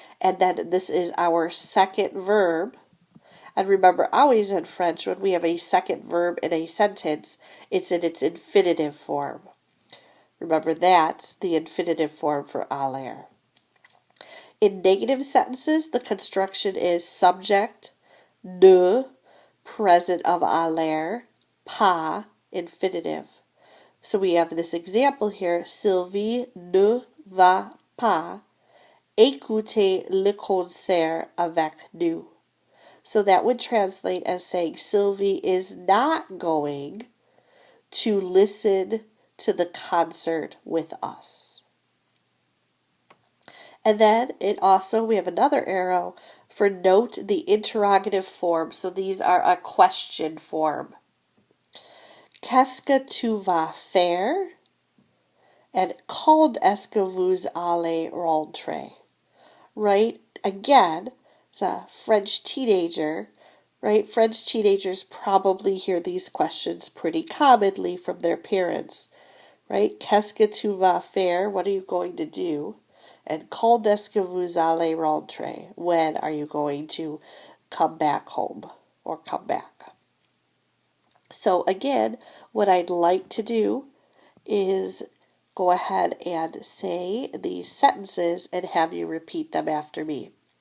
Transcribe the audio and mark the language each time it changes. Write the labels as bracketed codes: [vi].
[en] And then this is our second verb. And remember, always in French, when we have a second verb in a sentence, it's in its infinitive form. Remember, that's the infinitive form for aller. In negative sentences, the construction is subject, ne, present of aller, pas, infinitive. So we have this example here, [fr] Sylvie ne va pas écouter le concert avec nous. [en] So that would translate as saying Sylvie is not going to listen to the concert with us. And then we have another arrow for note the interrogative form. So these are a question form. [fr] Qu'est-ce que tu vas faire? And quand est-ce que vous allez rentrer? [en] Right? Again, it's a French teenager, right? French teenagers probably hear these questions pretty commonly from their parents, right? [fr] Qu'est-ce que tu vas faire? [en] What are you going to do? [fr] And quand est-ce que vous allez rentrer? [en] When are you going to come back home or come back? So again, what I'd like to do is go ahead and say these sentences and have you repeat them after me.